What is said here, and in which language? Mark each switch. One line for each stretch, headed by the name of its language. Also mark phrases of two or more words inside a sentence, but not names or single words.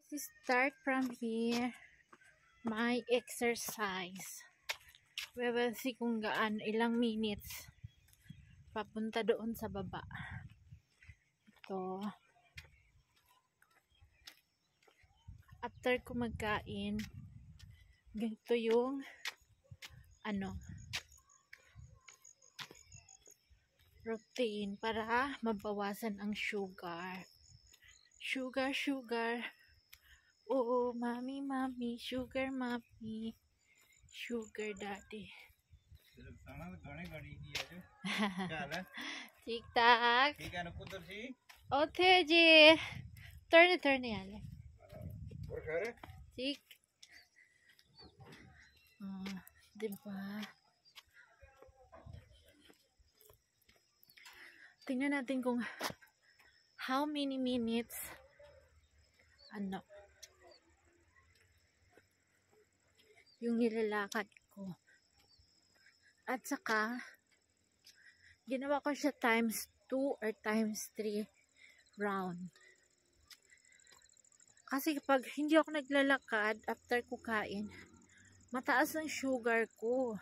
English: start from here my exercise. We will see
Filipino: kung ilang minutes papunta doon sa baba. Ito. After ko magkain, ganito yung routine para mabawasan ang sugar. Sugar.
English: Oh, mommy, sugar mommy, sugar daddy. ठीक ठाक ओथे जी turn याले ठीक diba?
Filipino: Tingnan natin kung
English: how many minutes
Filipino: yung nilalakad ko. At saka ginawa ko siya
English: times 2 or times 3 round.
Filipino: Kasi kapag hindi ako naglalakad after ko kain, mataas ang sugar ko.